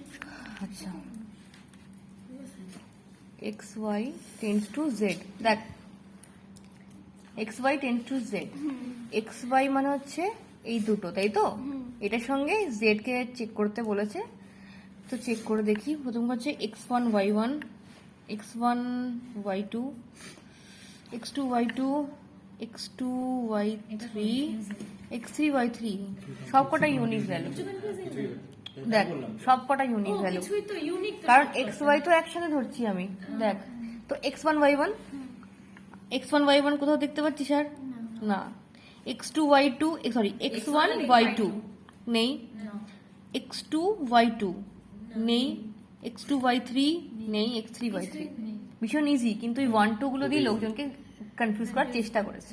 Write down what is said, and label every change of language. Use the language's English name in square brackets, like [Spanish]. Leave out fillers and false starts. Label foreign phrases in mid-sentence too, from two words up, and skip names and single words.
[Bangla] আচ্ছা, [English] x y tends to z, [Bangla] দেখ [English] x y tends to z, x y [Bangla] মানে হচ্ছে এই দুটো, তাই তো? এটার সঙ্গে জেড কে চেক করতে বলেছে, তো চেক করে দেখি। প্রথম হচ্ছে x1 y1, x1 y2, x2 y2, x2 y3, x3 y3, সবকটা [English] unique value. [Bangla] দেখ সবকটা [English] unique value, [Bangla] কিছুই তো ইউনিক। কারণ [English] x y [Bangla] তো একসাথে ধরছি আমি। দেখ তো x1 y1, x1 y1 কোথাও দেখতে পাচ্ছিস আর? না। x2 y2, সরি x1 y2 নেই, x2 y2 নেই, x2 y3 নেই, x3 y3। ভীষণ ইজি, কিন্তু এই 1 2 গুলো দিয়ে লোকজনকে কনফিউজ করার চেষ্টা করেছে।